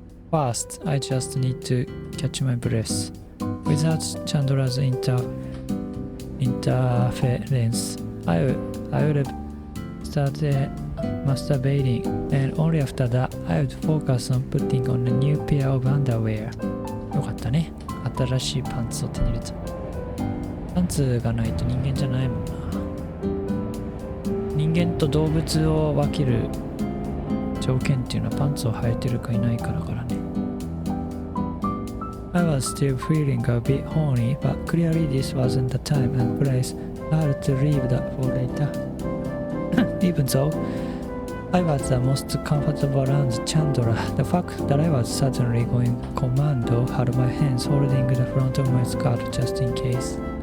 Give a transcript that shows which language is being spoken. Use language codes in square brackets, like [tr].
[en] First, I just need to catch my breath. Without Chandra's interference, I would have started masturbating, and only after that, I would focus on putting on a new pair of underwear. [ja] よかったね。新しいパンツを手に入れた。パンツがないと人間じゃないもんな。人間と動物を分ける条件っていうのはパンツを履いてるかいないかだからね。 [en] I was still feeling a bit horny, but clearly this wasn't the time and place. I had to leave that for later. Even though I was the most comfortable around Chandra, the fact that I was suddenly going commando had my hands holding the front of my skirt just in case.